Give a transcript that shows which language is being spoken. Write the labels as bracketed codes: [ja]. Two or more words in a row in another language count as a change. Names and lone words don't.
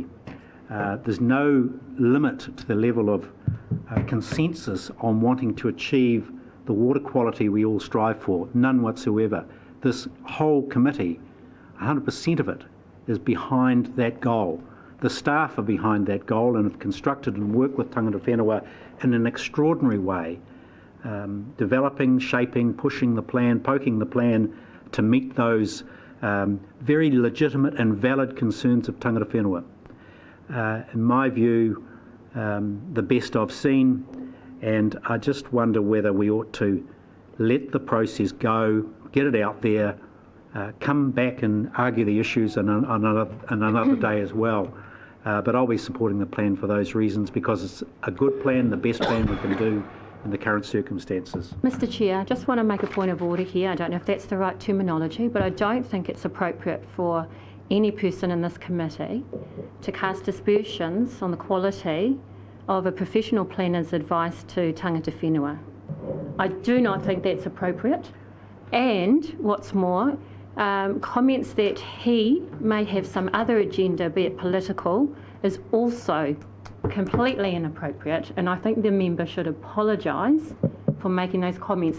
[en] There's no limit to the level of consensus on wanting to achieve the water quality we all strive for, none whatsoever. This whole committee, 100% of it, is behind that goal. The staff are behind that goal and have constructed and worked with [mi] tangata whenua [en] in an extraordinary way, developing, shaping, pushing the plan, poking the plan to meet those very legitimate and valid concerns of [mi] tangata whenua. [en] In my view, the best I've seen, and I just wonder whether we ought to let the process go, get it out there, come back and argue the issues on another day as well. But I'll be supporting the plan for those reasons, because it's a good plan, the best plan we can do in the current circumstances. Mr Chair, I just want to make a point of order here. I don't know if that's the right terminology, but I don't think it's appropriate for any person in this committee to cast aspersions on the quality of a professional planner's advice to [mi] tangata whenua. [en] I do not think that's appropriate. And what's more, comments that he may have some other agenda, be it political, is also completely inappropriate, and I think the member should apologise for making those comments.